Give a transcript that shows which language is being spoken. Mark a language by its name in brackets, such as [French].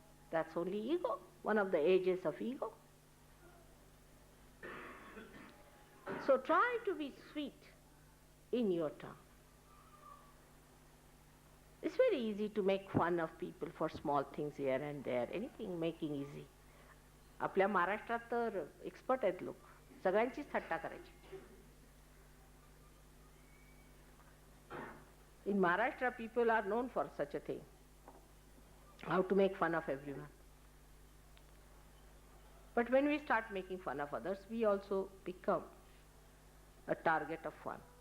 [English] That's only ego, one of the ages of ego. So try to be sweet in your tongue. It's very easy to make fun of people for small things here and there, anything making easy. [Marathi] आपल्या महाराष्ट्रात तर expert आहेत लोक, सगळ्यांचीच थट्टा करायची. [English] In Maharashtra, people are known for such a thing, how to make fun of everyone. But when we start making fun of others, we also become a target of fun.